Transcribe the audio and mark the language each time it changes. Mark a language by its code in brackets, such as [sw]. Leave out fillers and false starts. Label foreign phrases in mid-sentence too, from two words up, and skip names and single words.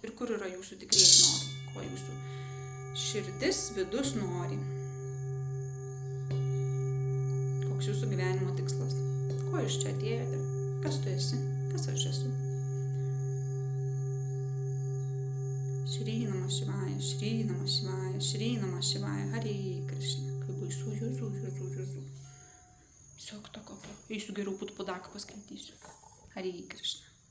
[lt] Ir kur yra jūsų tikrieji norai. Ko jūsų širdis, vidus nori. Koks jūsų gyvenimo tikslas? Ko iš čia atėjote? Kas tu esi? Kas aš esu? [sa] श्री नमः शिवाय, श्री नमः शिवाय, श्री नमः शिवाय, हरे कृष्ण. [lt] Kaip baisu, Jėzu. Tiesiog to. Eisiu geriau Putpudaką paskaitysiu. [sa] हरे कृष्ण.